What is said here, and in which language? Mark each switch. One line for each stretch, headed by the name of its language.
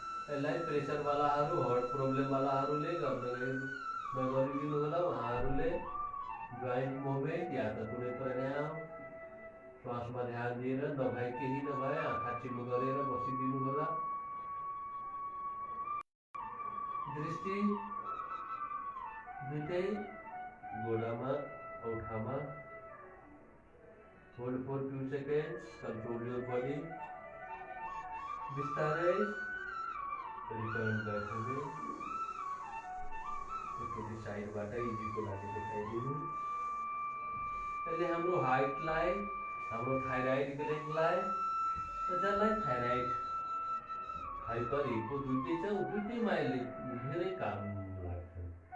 Nepali: यसलाई pressure वालाहरू, heart problem वालाहरूले नगरिदिनु होला। उहाँहरूले जोइन्ट मुभमेन्ट या त कुनै प्राणायाम श्वासमा ध्यान दिएर नभए केही नभए आँखा चिम्म गरेर बसिदिनु होला। दृष्टि दुईटै गोडामा, औठामा।
English: Hold for 2 seconds, control your body.
Nepali: बिस्तारै रिटर्न ब्याक हुने। एकचोटि साइडबाट इजीको लागि देखाइदिनु। यसले हाम्रो हाइटलाई, हाम्रो थाइराइड ग्ल्यान्डलाई, जसलाई थाइराइड हाइपर हिपो दुईटै छ, दुईटैमा यसले धेरै काम लाग्छ।